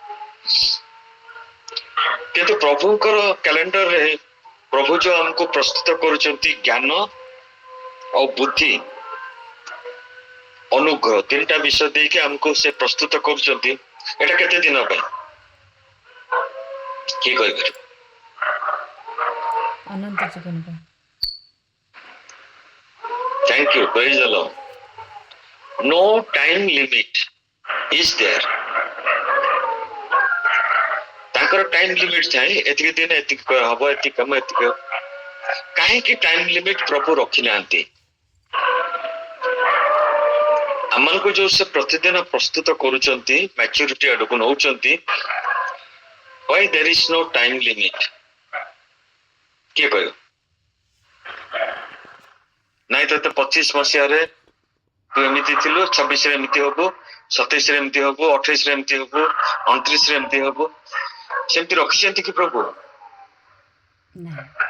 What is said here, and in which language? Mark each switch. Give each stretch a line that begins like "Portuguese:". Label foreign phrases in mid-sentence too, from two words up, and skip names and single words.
Odia: କିନ୍ତୁ ପ୍ରଭୁଙ୍କର କ୍ୟାଲେଣ୍ଡରରେ ପ୍ରଭୁ ଯୋଉ ଆମକୁ ପ୍ରସ୍ତୁତ କରୁଛନ୍ତି ଜ୍ଞାନ ଆଉ ବୁଦ୍ଧି, ଅନୁଗ୍ରହ, 3ଟା ବିଷୟ ଦେଇକି ଆମକୁ ସେ ପ୍ରସ୍ତୁତ କରୁଛନ୍ତି। ଏଟା କେତେ ଦିନ ପାଇଁ? କିଏ କହିପାରିବ? ଅନନ୍ତ ଜୀବନ ପାଇଁ।
English: Thank you. Praise the Lord. No time limit is there.
Odia: ତାଙ୍କର
English: time limit
Odia: ଥାଏ, ଏତିକି ଦିନ ଏତିକି ହବ, ଏତିକି କାମ ଏତିକି ହବ। କାହିଁକି
English: time limit
Odia: ପ୍ରଭୁ ରଖିନାହାନ୍ତି? ଆମମାନଙ୍କୁ ଯୋଉ ସେ ପ୍ରତିଦିନ ପ୍ରସ୍ତୁତ କରୁଛନ୍ତି, ମ୍ୟାଚୁରିଟି ଆଡକୁ ନଉଛନ୍ତି,
English: why there is no time limit?
Odia: କିଏ କହିବ? ନାଇଁ ତତେ 25 ମସିହାରେ ତୁ ଏମିତି ଥିଲୁ, 26ରେ ଏମିତି ହବୁ, 27ରେ ଏମିତି ହବୁ, 28ରେ ଏମିତି ହବୁ, 29ରେ ଏମିତି ହବୁ। ସେମିତି ରଖିଛନ୍ତି କି ପ୍ରଭୁ? ନାହିଁ।